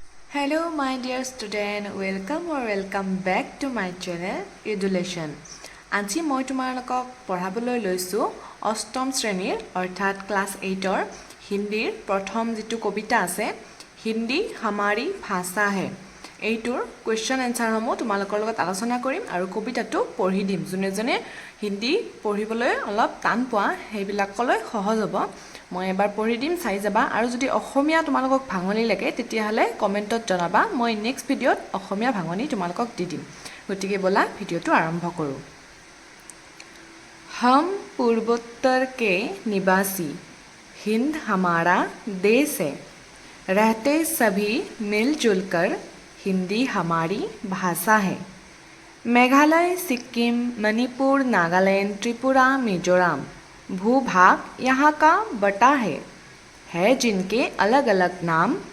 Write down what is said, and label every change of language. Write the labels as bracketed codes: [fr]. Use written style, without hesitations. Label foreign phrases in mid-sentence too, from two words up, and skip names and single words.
[en] Hello my dear student, welcome back to my channel Education. [as] আজি মই তোমালোকক পঢ়াবলৈ লৈছো অষ্টম শ্ৰেণীৰ অৰ্থাৎ ক্লাস 8ৰ হিন্দীৰ প্ৰথম যেটো কবিতা আছে হিন্দী हमारी भाषा है এইটোৰ [en] question answer [as] সমূহ তোমালোকৰ লগত আলোচনা কৰিম আৰু কবিতাটো পঢ়ি দিম জনে জনে হিন্দী পঢ়িবলৈ অলপ টান পোৱা হেবিলাকলৈ সহজ হ'ব মই এবাৰ পঢ়ি দিম চাই যাবা আৰু যদি অসমীয়া তোমালোকক ভাঙনি লাগে তেতিয়া হলে কমেন্টত জনাবা মই [en] next video [as] অসমীয়া ভাঙনি তোমালোকক দি দিম গতিকে বলা ভিডিওটো আৰম্ভ কৰো [hi] हम पूर्वोत्तर के निवासी हिंद हमारा देश है रहते सभी मिलजुल कर हिंदी हमारी भाषा है मेघालय सिक्किम मणिपुर नागालैंड त्रिपुरा मिजोरम भूभाग यहाँ का बटा है जिनके अलग अलग नाम